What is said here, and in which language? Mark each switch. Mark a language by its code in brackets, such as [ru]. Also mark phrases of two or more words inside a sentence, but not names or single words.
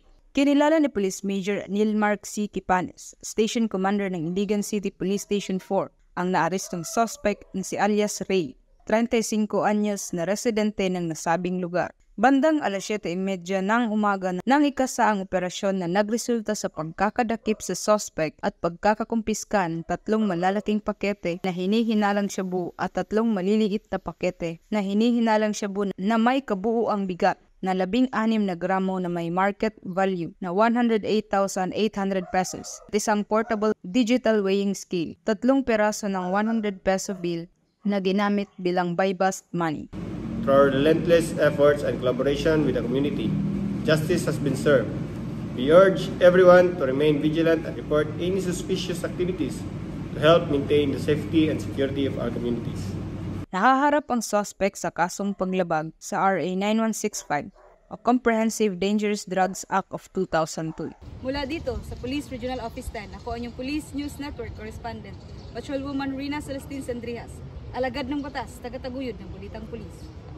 [tl] Kinilala ni Police Major Nilmark C. Kipanes, Station Commander ng Iligan City Police Station 4, ang naarestong suspect na si alias Ray, 35 anyos na residente ng nasabing lugar. Bandang alas 7:30 ng umaga nang ikasaang operasyon na nagresulta sa pagkakadakip sa suspect at pagkakakumpiska ng 3 malalaking pakete na hinihinalang shabu at 3 maliliit na pakete na hinihinalang shabu na may kabuuang bigat na 16 na gramo na may market value na 108,800 pesos at isang [en] portable digital weighing scale, [tl] 3 peraso ng [en] 100 peso bill [tl] na ginamit bilang [en] buy-bust money. Through our relentless efforts and collaboration with the community, justice has been served. We urge everyone to remain vigilant and report any suspicious activities to help maintain the safety and security of our communities. [tl] Nahaharap ang suspect sa kasong paglabag sa RA 9165 o Comprehensive Dangerous Drugs Act of 2002. Mula dito sa Police Regional Office 10, ako ang inyong Police News Network Correspondent, Patrolwoman Rina Celestine Sandrihas, alagad ng batas, tagataguyod ng Balitang Pulis.